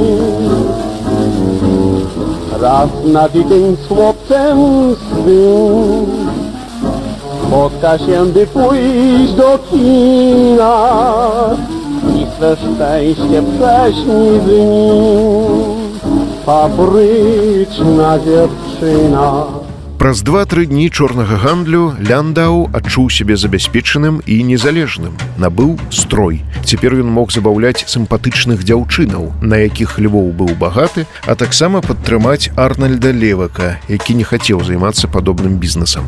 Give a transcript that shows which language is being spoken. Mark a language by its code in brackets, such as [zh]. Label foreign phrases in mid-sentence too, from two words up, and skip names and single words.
[pl] Raz na dzień z chłopcem swym spotka się, by pójść do kina i swe szczęście prześni z nim. Fabryczna dziewczyna. [be] Праз 2-3 дні чорнага гандлю Ляндау адчуў сябе забяспечаным і незалежным. Набыў строй. Цяпер ён мог забаўляць сімпатычных дзяўчынаў, на якіх Львоў быў багаты, а таксама падтрымаць Арнальда Левака, які не хацеў займацца падобным бізнесам.